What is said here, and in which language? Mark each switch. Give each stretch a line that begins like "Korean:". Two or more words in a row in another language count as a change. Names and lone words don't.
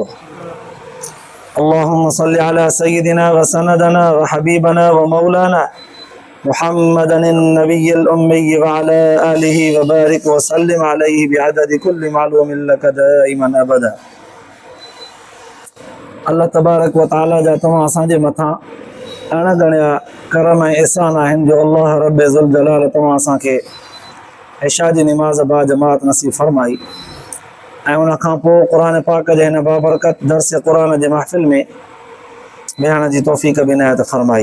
Arabic: اللهم صل على سيدنا وسندنا وحبيبنا ومولانا محمد النبي الأمي وعلى آله وبارك وسلم عليه بعدد كل معلوم لك دائما أبدا.
Sindhi: अल्लाह तबारक व ताला जा तमाम असांजे मथां अणगणिया करम ऐं एहसान आहिनि जो अल्लाह रब ज़ुल जलाल तमाम असांखे इशा जी निमाज़ बा जमात नसीब फरमाई ऐं उन खां पोइ क़ुर पाक जे हिन बाबरकत दर्स क़ुर जे महफ़िल में विहण जी तौफ़ीक़ बि इनायत फरमाई.